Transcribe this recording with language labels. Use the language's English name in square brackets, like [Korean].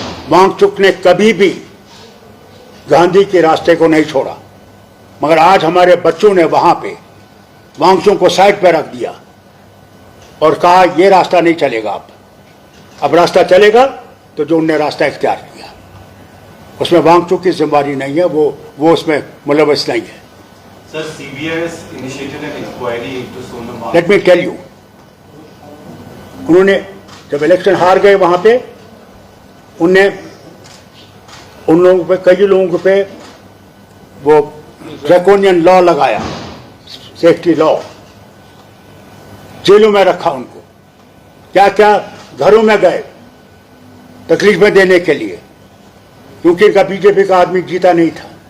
[Hindi] वांगचुक ने कभी भी गांधी के रास्ते को नहीं छोड़ा, मगर आज हमारे बच्चों ने वहां पे वांगचुक को साइड पर रख दिया और कहा ये रास्ता नहीं चलेगा। अब रास्ता चलेगा तो जो उनने रास्ता इख्तियार किया, उसमें वांगचुक की जिम्मेदारी नहीं है, वो उसमें मुलव्वस नहीं है। [English] Sir, CBI has initiated an inquiry into Sonam Wangchuk. Let me tell you, [Hindi] उन्होंने जब इलेक्शन हार गए वहां पे, उनने उन लोगों पे, कई लोगों पे वो ड्रैकोनियन लॉ लगाया, सेफ्टी लॉ, जेलों में रखा उनको, क्या क्या घरों में गए तकलीफें देने के लिए, क्योंकि इनका बीजेपी का आदमी जीता नहीं था।